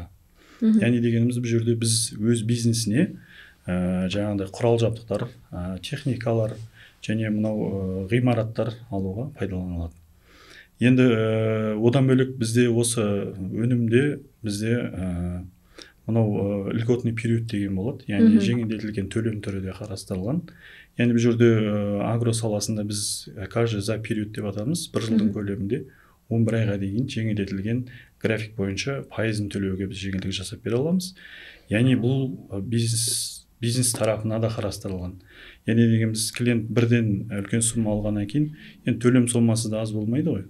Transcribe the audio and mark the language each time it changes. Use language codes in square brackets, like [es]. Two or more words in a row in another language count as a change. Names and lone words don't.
[kk] Яғни дегеніміз бұл жерде біз өз бизнесіне құрал жабдықтар, техникалар және мынау ғимараттар алуға пайдаланылады. Енді одан бөлек бізде осы өнімде бізде мынау [ru] льготный период [kk] деген болады, яғни жеңілдетілген төлем түрі де қарастырылған. Яғни бұл жерде агро саласында біз [ru] каждый за период [kk] деп атаймыз, бір жылдың көлемінде 11 айға дейін жеңілдетілген график бойынша пайызын төлеуге біз жеңілдік жасап бере аламыз. Яғни бұл бизнес тарапына да қарастырылған. Яғни дегеніміз клиент бірден үлкен сумма алғаннан кейін, енді төлем сомасы да аз болмайды ғой.